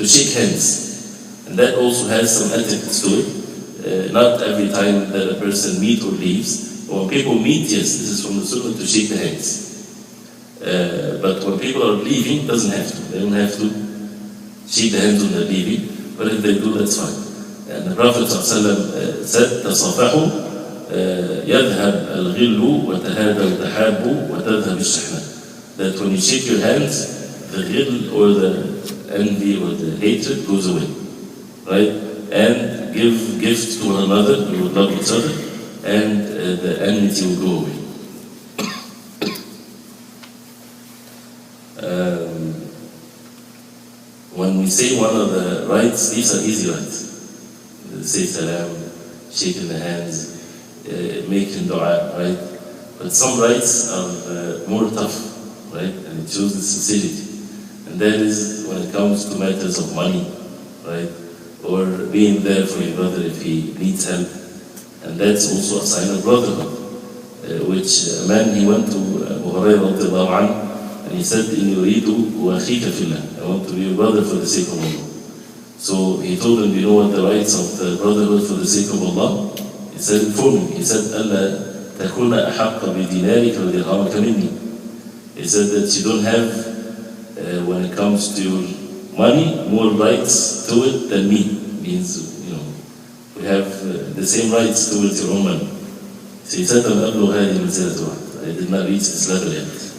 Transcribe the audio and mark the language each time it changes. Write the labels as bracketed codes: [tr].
[en] to shake hands. And that also has some ethics to it. Not every time that a person meets or leaves. When people meet, yes, this is from the Sunnah to shake the hands. But when people are leaving, doesn't have to. They don't have to shake the hands when they're leaving. But if they do, that's fine. And the Prophet ﷺ said, [ar] تصافحوا يذهب الغل وتهادوا وتحابوا وتذهب الشحنة. [en] That when you shake your hands, the ghil or the envy or the hatred goes away. Right? And give gifts to one another, you will love each other, and the enmity will go away. When we say one of the rights, these are easy rights. Say salam, shaking the hands, making dua, right? But some rights are more tough, right? And it shows the sincerity. And that is when it comes to matters of money, right? Or being there for your brother if he needs help. And that's also a sign of brotherhood. Which a man, he went to Abu Hurairah radiallahu anhu, and he said, [ar] إِنِّي أُرِيدُ وَأَخِيكَ فِي اللَّهِ, [en] I want to be your brother for the sake of Allah. So he told him, you know what the rights of the brotherhood for the sake of Allah? He said, inform me. [ar] He said, أَلَّا تَكُونَ أَحَقَّ بِدِينَارِكَ وَدِرْهَمَكَ مِنِّي. [en] He said that you don't have, when it comes to your money, more rights to it than me. Means, you know, we have the same rights towards your own money. So he said, I did not reach this level yet.